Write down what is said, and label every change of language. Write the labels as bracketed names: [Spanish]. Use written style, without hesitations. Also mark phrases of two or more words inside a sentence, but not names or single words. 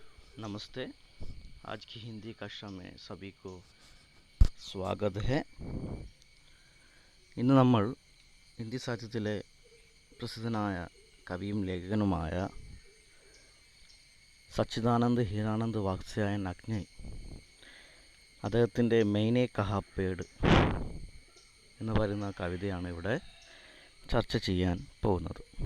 [Hindi] नमस्ते। आज की हिंदी कक्षा में सभी को स्वागत है. [Malayalam] ഇന്ന് നമ്മൾ ഹിന്ദി സാഹിത്യത്തിലെ പ്രസിദ്ധനായ കവിയും ലേഖകനുമായ സച്ചിദാനന്ദ് ഹീരാനന്ദ് വാത്സ്യായൻ അഗ്നി അദ്ദേഹത്തിൻ്റെ മെയ്നെ കഹാ പേട് എന്ന് പറയുന്ന കവിതയാണ് ഇവിടെ ചർച്ച ചെയ്യാൻ പോകുന്നത്.